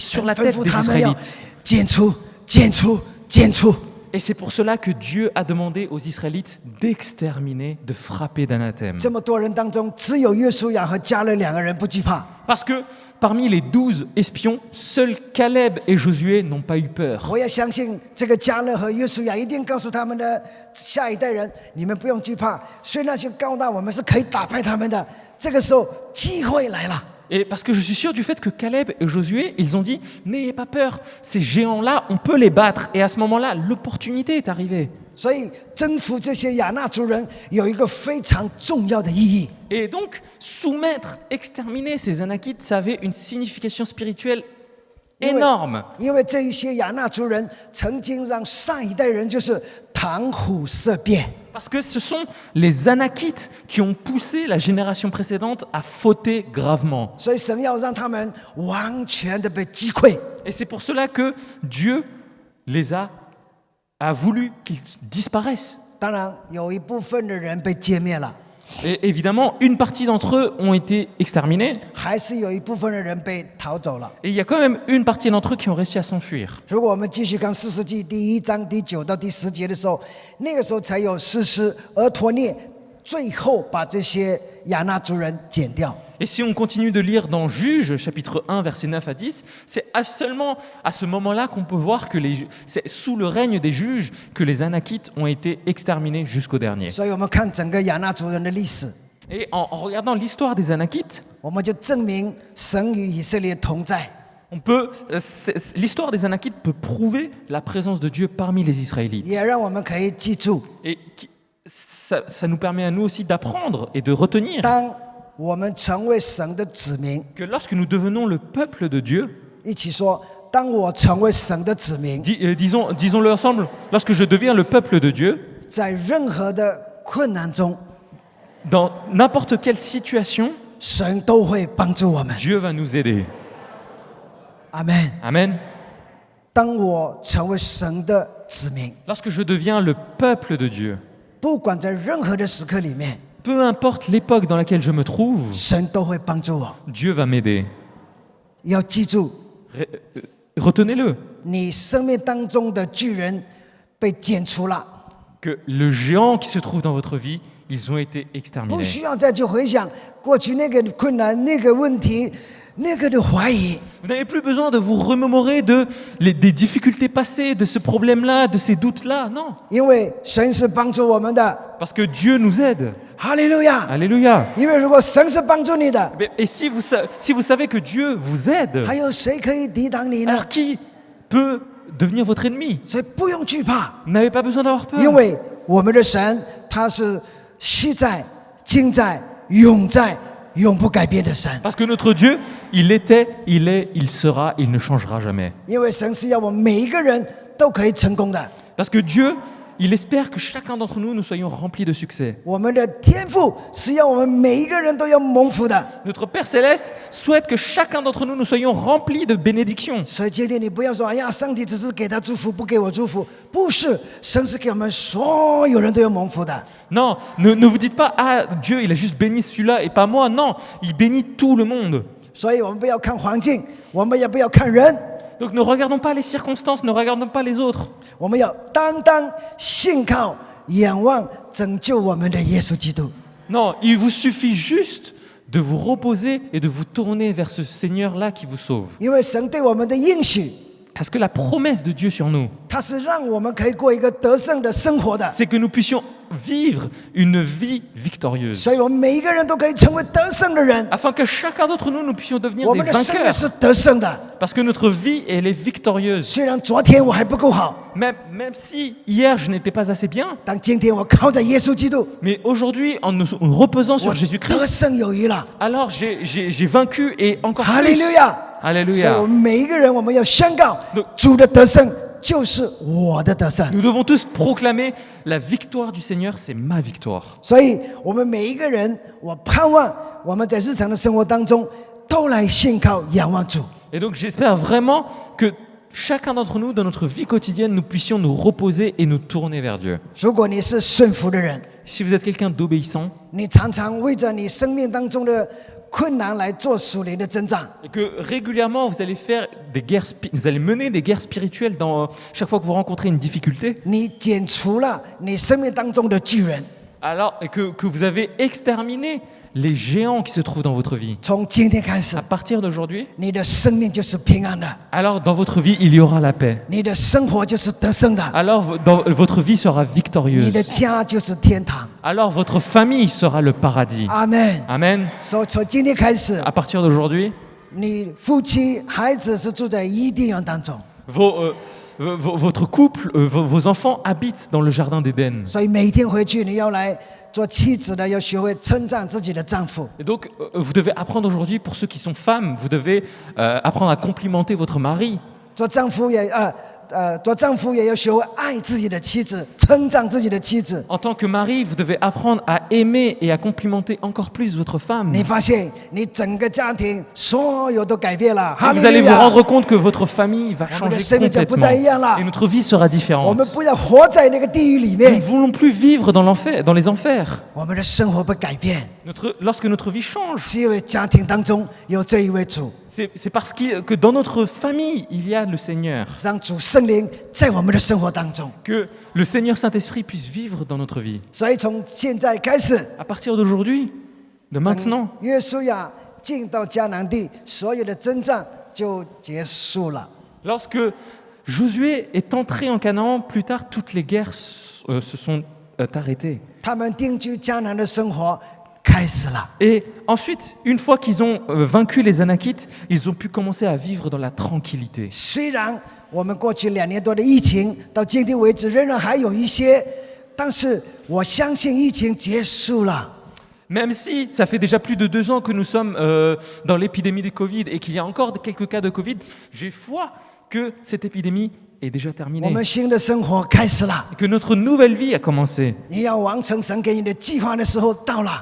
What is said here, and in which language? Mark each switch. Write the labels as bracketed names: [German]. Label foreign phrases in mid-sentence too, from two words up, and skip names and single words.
[French] sur [Chinese] 神 [French] la [Chinese] 吩 [French] tête [Chinese] 咐 [French] des [Chinese] 他们要 [French] Israélites. [Chinese] 剪除、剪除、剪除。 [French] Et c'est pour cela que Dieu a demandé aux Israélites d'exterminer, de frapper d'anathème. [Chinese] 这么多人当中，只有约书亚和迦勒2个人不惧怕。 [French] Parce que parmi les 12 espions, seuls Caleb et Josué n'ont pas eu peur. [Chinese] 我也相信这个迦勒和约书亚一定告诉他们的下一代人：你们不用惧怕，虽然那些高大，我们是可以打败他们的。这个时候，机会来了。 [French] Et parce que je suis sûr du fait que Caleb et Josué, ils ont dit, n'ayez pas peur, ces géants-là, on peut les battre. Et à ce moment-là, l'opportunité est arrivée. [Chinese] 所以征服这些亚纳族人有一个非常重要的意义。 [French] Et donc, soumettre, exterminer ces Anakites, ça avait une signification spirituelle énorme. [Chinese] 因为这一些亚纳族人曾经让上一代人就是谈虎色变， [French] Parce que ce sont les Anakites qui ont poussé la génération précédente à fauter gravement. [Chinese] 所以神要让他们完全的被击溃。 [French] Et c'est pour cela que Dieu a voulu qu'ils disparaissent. [Chinese] 当然，有一部分的人被歼灭了， [French] Et évidemment, une partie d'entre eux ont été exterminés, [Chinese] 还是有一部分的人被逃走了。 [French] et il y a quand même une partie d'entre eux qui ont réussi à s'enfuir. [Chinese] 如果我们继续看四世纪第1章第9到第10节的时候，那个时候才有士师俄陀涅最后把这些亚纳族人剪掉。 [French] Et si on continue de lire dans Juges, chapitre 1, versets 9 à 10, c'est seulement à ce moment-là qu'on peut voir que c'est sous le règne des juges que les Anakites ont été exterminés jusqu'au dernier. [Chinese] 所以我们看整个亚纳族人的历史， [French] Et en regardant l'histoire des Anakites, [Chinese] 我们就证明神与以色列同在。 [French] l'histoire des Anakites peut prouver la présence de Dieu parmi les Israélites. [Chinese] 也让我们可以记住， [French] Et ça nous permet à nous aussi d'apprendre et de retenir [Chinese] 当我们成为神的子民， [French] que lorsque nous devenons le peuple de Dieu, [Chinese] 一起说：当我成为神的子民， [French] disons-le ensemble, lorsque je deviens le peuple de Dieu, [Chinese] 在任何的困难中， [French] dans n'importe quelle situation, [Chinese] 神都会帮助我们。 [French] Dieu va nous aider. [Chinese] 阿门。 [French] Amen. [Chinese] 当我成为神的子民， [French] Lorsque je deviens le peuple de Dieu, [Chinese] 不管在任何的时刻里面， [French] peu importe l'époque dans laquelle je me trouve, [Chinese] 神都会帮助我。 [French] Dieu va m'aider. [Chinese] 要记住， [French] Retenez-le, [Chinese] 你生命当中的巨人被剪除了， [French] que le géant qui se trouve dans votre vie, ils ont été [Chinese] 不 [French] exterminés. [Chinese] 需要再去回想过去那个困难、那个问题、那个的怀疑。 [French] Vous n'avez plus besoin de vous remémorer des difficultés passées, de ce problème-là, de ces doutes-là. Non, [Chinese] 因为神是帮助我们的， [French] parce que Dieu nous aide. [Chinese] 哈利路亚！ [French] Alléluia. [Chinese] 因为如果神是帮助你的， [French] Et si vous savez que Dieu vous aide, [Chinese] 还有谁可以抵挡你呢？ [French] alors qui peut devenir votre ennemi? [Chinese] 所以不用惧怕， [French] Vous n'avez pas besoin d'avoir peur. [Chinese] 因为我们的神他是昔在、今在、永在、永不改变的神。 [French] Parce que notre Dieu, il était, il est, il sera, il ne changera jamais. [Chinese] 因为神是要我们每一个人都可以成功的。 [French] Parce que Dieu, il espère que chacun d'entre nous, nous soyons remplis de succès. [Chinese] 我们的天父是要我们每一个人都要蒙福的。 [French] Notre Père Céleste souhaite que chacun d'entre nous, nous soyons remplis de bénédictions. [Chinese] 所以今天你不要说，哎呀，上帝只是给他祝福，不给我祝福。不是，神是给我们所有人都要蒙福的。 [French] Non, ne vous dites pas, ah, Dieu, il a juste béni celui-là et pas moi. Non, il bénit tout le monde. [Chinese] 所以我们不要看环境，我们也不要看人， [French] Donc ne regardons pas les circonstances, ne regardons pas les autres. [Chinese] 我们要单单信靠、仰望拯救我们的耶稣基督。 [French] Non, il vous suffit juste de vous reposer et de vous tourner vers ce Seigneur-là qui vous sauve. [Chinese] 因为神对我们的应许， [French] Parce que la promesse de Dieu sur nous, [Chinese] 他是让我们可以过一个得胜的生活的。 [French] c'est que nous puissions vivre une vie victorieuse. [Chinese] 所以我们每一个人都可以成为得胜的人。 [French] Afin que chacun d'entre nous, nous puissions devenir [Chinese] 我 [French] des [Chinese] 们的生命 [French] vainqueurs. [Chinese] 是得胜的。 [French] Parce que notre vie, elle est victorieuse. [Chinese] 虽然昨天我还不够好， [French] Même si hier, je n'étais pas assez bien, [Chinese] 但今天我靠着耶稣基督， [French] mais aujourd'hui, en nous reposant [Chinese] 我 [French] sur [Chinese] 得 [French] Jésus-Christ, [Chinese] 胜有余了。 [French] alors j'ai vaincu et encore [Chinese] 哈利 [French] plus. [Chinese] 路亚！所以 [French] Alléluia. [Chinese] 我们每一个人，我们要宣告 [French] Donc- [Chinese] 主的得胜就是我的得胜。 [French] Nous devons tous proclamer la victoire du Seigneur, c'est ma victoire. [Chinese] 所以我们每一个人，我盼望我们在日常的生活当中都来信靠、仰望主。 [French] Et donc j'espère vraiment que chacun d'entre nous, dans notre vie quotidienne, nous puissions nous reposer et nous tourner vers Dieu. [Chinese] 如果你是顺服的人， [French] Si vous êtes quelqu'un d'obéissant [Chinese] 你常常为着你生命当中的困难来做属灵的征战。 [French] et que régulièrement vous allez faire des guerres, vous allez mener des guerres spirituelles dans chaque fois que vous rencontrez une difficulté, [Chinese] 你剪除了你生命当中的巨人， [French] alors et que vous avez exterminé les géants qui se trouvent dans votre vie. [Chinese] 从今天开始 [French] À，partir d'aujourd'hui, [Chinese] 你的生命就是平安的， [French] alors dans votre vie il y aura la paix. [Chinese] 你的生活就是得胜的， [French] Alors votre vie sera [Chinese] 你 [French] victorieuse. [Chinese] 的家就是天堂。 [French] Alors votre famille sera le paradis. [Chinese] 阿门。 [French] Amen. [Chinese] 所以从今天开始， [French] À partir d'aujourd'hui, [Chinese] 你夫妻、孩子是住在伊甸园当中， [French] votre couple, vos enfants habitent dans le jardin d'Éden. [Chinese] 所以每一天回去，你要来做妻子的，要学会称赞自己的丈夫。 [French] Et donc, vous devez apprendre aujourd'hui, pour ceux qui sont femmes, vous devez apprendre à complimenter votre mari. [Chinese] 做丈夫也要学会爱自己的妻子，称赞自己的妻子。 [French] En tant que mari, vous devez apprendre à aimer et à complimenter encore plus votre femme. [Chinese] 你发现你整个家庭所有都改变了，哈 [French] Et [Chinese] 利 [French] vous allez [Chinese] 路 [French] vous [Chinese] 亚！ [French] rendre compte que votre famille va On va changer laisser mes dieux complètement. bouteilles là. Et notre vie sera [Chinese] 我 [French] différente. [Chinese] 们不要活在那个地狱里 [French] Nous ne [Chinese] 面， [French] voulons plus vivre dans l'enfer, dans les enfers. [Chinese] 我们的生活不改变， [French] Lorsque notre vie change, [Chinese] 是因为家庭当中有这一位主， [French] c'est parce que dans notre famille, il y a le Seigneur. [Chinese] 让主圣灵在我们的生活当中。 [French] Que le Seigneur Saint-Esprit puisse vivre dans notre vie. [Chinese] 所以从现在开始， [French] À partir d'aujourd'hui, de maintenant, [Chinese] 约书亚进到迦南地，所有的征战就结束了。 [French] lorsque Josué est entré en Canaan, plus tard, toutes les guerres se sont arrêtées. [Chinese] 他们定居迦南的生活开始了。 [French] Et ensuite, une fois qu'ils ont vaincu les Anakites, ils ont pu commencer à vivre dans la tranquillité. [Chinese] 虽然我们过去2年多的疫情到今天为止仍然还有一些，但是我相信疫情结束了。 [French] Même si ça fait déjà plus de 2 ans que nous sommes dans l'épidémie de Covid et qu'il y a encore quelques cas de Covid, j'ai foi que cette épidémie est déjà [Chinese] 我 [French] terminée. [Chinese] 们新的生活开始了。 [French] Et que notre nouvelle vie a commencé. [Chinese] 你要完成神给你的计划的时候到了。